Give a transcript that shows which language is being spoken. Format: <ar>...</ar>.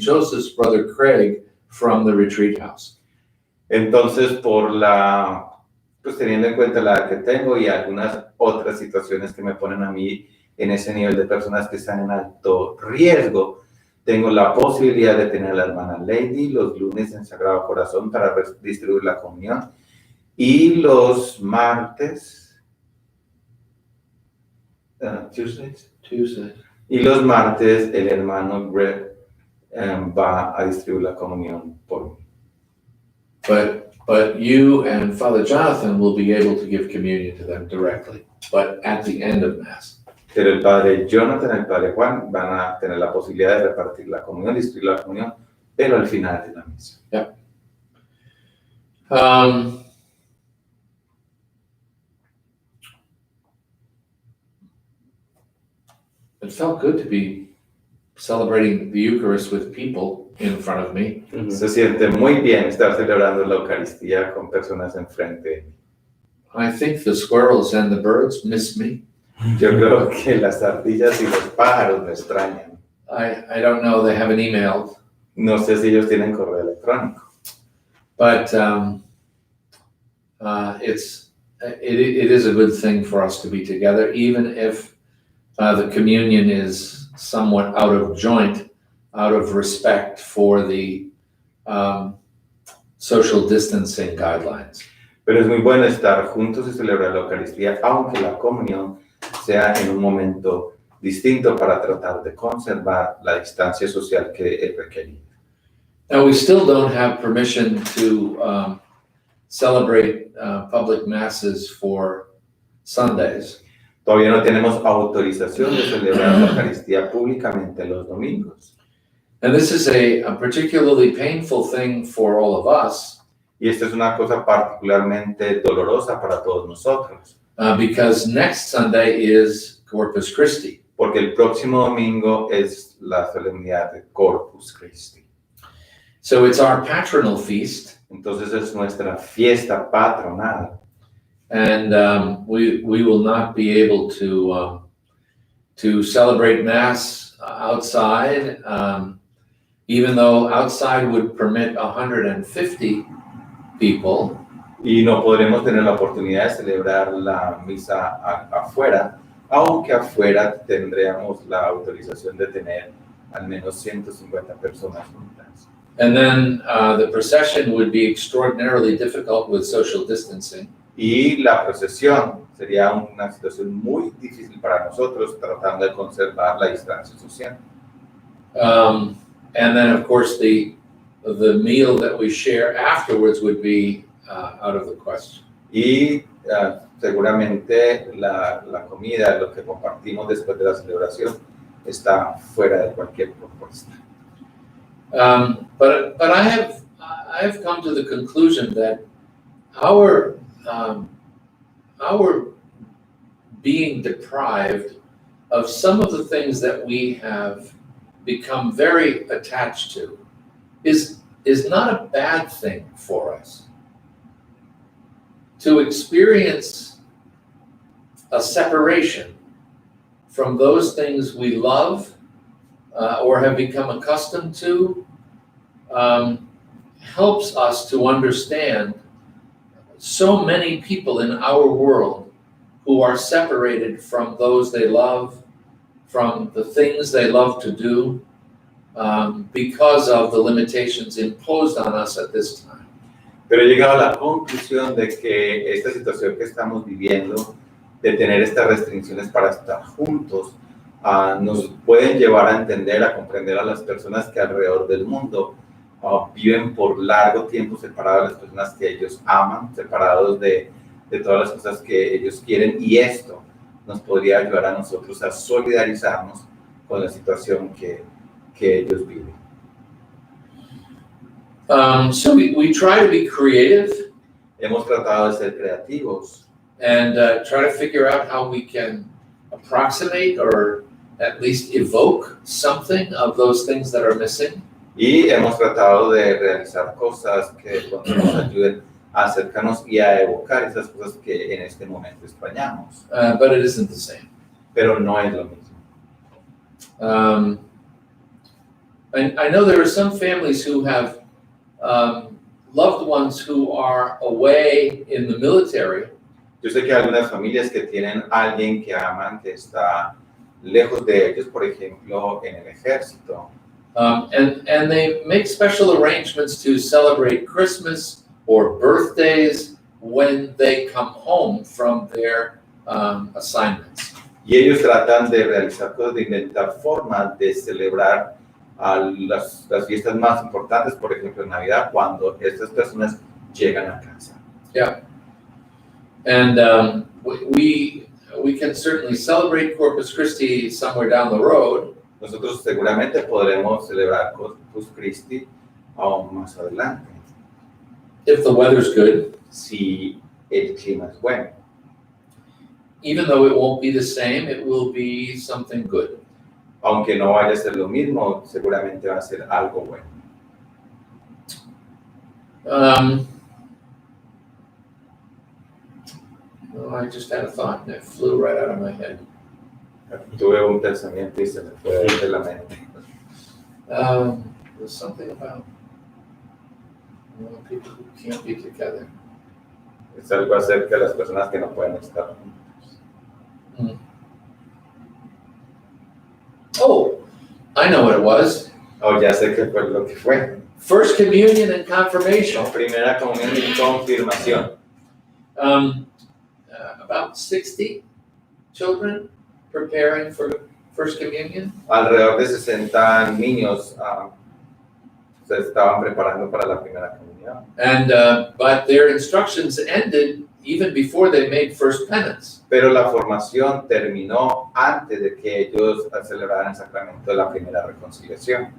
<en>Joseph's, Brother Craig from the Retreat House.</en> <es>Entonces, pues teniendo en cuenta la edad que tengo y algunas otras situaciones que me ponen a mí en ese nivel de personas que están en alto riesgo, Tengo la posibilidad de tener a la hermana Lady los lunes en Sagrado Corazón para distribuir la comunión. Y los martes, Tuesdays. Y los martes el hermano Greg va a distribuir la comunión por mí.</es> <en>But you and Father Jonathan will be able to give communion to them directly, but at the end of Mass.</en> <es>Pero el padre Jonathan y el padre Juan van a tener la posibilidad de repartir la comunión, distribuir la comunión, pero al final de la misa.</es> <en>Yeah. It felt good to be celebrating the Eucharist with people in front of me.</en> <es>Se siente muy bien estar celebrando la Eucaristía con personas enfrente de mí.</es> <en>I think the squirrels and the birds miss me.</en> <es>Yo creo que las ardillas y los pájaros me extrañan.</es> <en>I don't know, they haven't emailed.</en> <es>No sé si ellos tienen correo electrónico.</es> <en>But it is a good thing for us to be together, even if the communion is somewhat out of joint, out of respect for the social distancing guidelines.</en> <es>Pero es muy bueno estar juntos y celebrar la Eucaristía, aunque la comunión sea en un momento distinto para tratar de conservar la distancia social que es requerida.</es> <en>Now, we still don't have permission to celebrate public masses for Sundays.</en> <es>Todavía no tenemos autorización de celebrar la Eucaristía públicamente los domingos.</es> <en>And this is a particularly painful thing for all of us.</en> <es>Y esta es una cosa particularmente dolorosa para todos nosotros.</es> <en>Because next Sunday is Corpus Christi.</en> <es>Porque el próximo domingo es la solemnidad de Corpus Christi.</es> <en>So it's our patronal feast.</en> <es>Entonces es nuestra fiesta patronal.</es> <en>And we will not be able to celebrate Mass outside, even though outside would permit 150 people.</en> <es>Y no podremos tener la oportunidad de celebrar la misa afuera, aunque afuera tendríamos la autorización de tener al menos 150 personas juntas.</es> <en>And then the procession would be extraordinarily difficult with social distancing.</en> <es>Y la procesión sería una situación muy difícil para nosotros tratando de conservar la distancia social.</es> <en>And then, of course, the meal that we share afterwards would be out of the question.</en> <es>Y seguramente la comida, lo que compartimos después de la celebración, está fuera de cualquier propuesta.</es> <en>But I have come to the conclusion that our being deprived of some of the things that we have become very attached to is not a bad thing for us. To experience a separation from those things we love or have become accustomed to helps us to understand so many people in our world who are separated from those they love, from the things they love to do, because of the limitations imposed on us at this time.</en> <es>Pero he llegado a la conclusión de que esta situación que estamos viviendo, de tener estas restricciones para estar juntos, nos pueden llevar a entender, a comprender a las personas que alrededor del mundo viven por largo tiempo separados de las personas que ellos aman, separados de todas las cosas que ellos quieren, y esto nos podría ayudar a nosotros a solidarizarnos con la situación que ellos viven.</es> <en>So we try to be creative.</en> <es>Hemos tratado de ser creativos</es> <en>and try to figure out how we can approximate or at least evoke something of those things that are missing.</en> <es>Y hemos tratado de realizar cosas que nos ayuden a acercarnos y a evocar esas cosas que en este momento extrañamos.</es> <en>But it isn't the same.</en> <es>Pero no es lo mismo.</es> <en>I know there are some families who have loved ones who are away in the military.</en> <es>Yo sé que hay algunas familias que tienen a alguien que aman que está lejos de ellos, por ejemplo, en el ejército.</es> <en>And they make special arrangements to celebrate Christmas or birthdays when they come home from their assignments.</en> <es>Y ellos tratan de realizar cosas, de inventar formas de celebrar las fiestas más importantes, por ejemplo, en Navidad, cuando estas personas llegan a casa.</es> <en>Yeah. And we can certainly celebrate Corpus Christi somewhere down the road.</en> <es>Nosotros seguramente podremos celebrar Corpus Christi aún más adelante,</es> <en>If the weather's good,</en> <es>si el clima es bueno.</es> <en>even though it won't be the same, it will be something good.</en> <es>Aunque no vaya a ser lo mismo, seguramente va a ser algo bueno.</es> <en>Oh, I just had a thought and it flew right out of my head.</en> <es>Tuve un pensamiento y se me fue de la mente.</es> <en>There's something about people who can't be together.</en> <es>Es algo acerca de las personas que no pueden estar juntos.</es> <en>Oh, I know what it was.</en> <es>Oh, ya sé qué fue lo que fue.</es> <en>First communion and confirmation.</en> <es>Primera comunión y confirmación.</es> <en>About 60 children preparing for first communion.</en> <es>Alrededor de 60 niños se estaban preparando para la primera comunión.</es> <en>And but their instructions ended even before they made first penance.</en> <es>Pero la formación terminó antes de que ellos celebraran el sacramento de la primera reconciliación,</es>